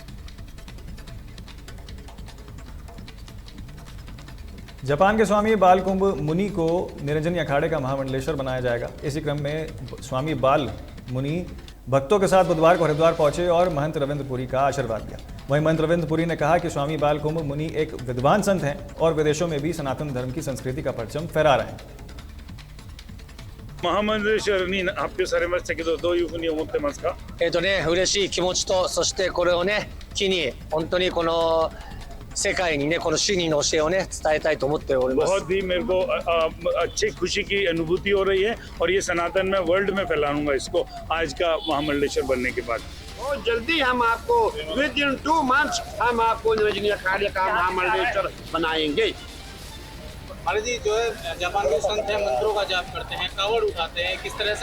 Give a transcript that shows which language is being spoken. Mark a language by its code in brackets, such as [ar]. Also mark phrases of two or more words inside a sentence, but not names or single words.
[hi] जापान के स्वामी बालकुंभ मुनि को निरंजनी अखाड़े का महामंडलेश्वर बनाया जाएगा। इसी क्रम में स्वामी बाल मुनि भक्तों के साथ बुधवार को हरिद्वार पहुंचे और महंत रविंद्र पुरी का आशीर्वाद लिया। वहीं महंत रविंद्र पुरी ने कहा कि स्वामी बालकुंभ मुनि एक विद्वान संत हैं और विदेशों में भी सनातन धर्म की संस्कृति का परचम फहरा रहे हैं। [ja] マハマンデショルに発表されましたけど、どういうふうに思ってますか？嬉しい気持ちと、そしてこれをね機に本当にこの世界にねこの主義の教えをね伝えたいと思っております。 [hi] बहुत ही मेरे को अच्छी खुशी की अनुभूति हो रही है और ये सनातन में वर्ल्ड में फैलाऊंगा इसको आज का महामंडलेश्वर बनने के बाद। बहुत जल्दी हम आपको [en] with in 2 months [hi] हम आपको निरंजनी अखाड़े का महामंडलेश्वर बनाएंगे। महाराज जी जो है जापान के संत हैं, मंत्रों का जाप करते हैं, कावड़ उठाते हैं, किस तरह से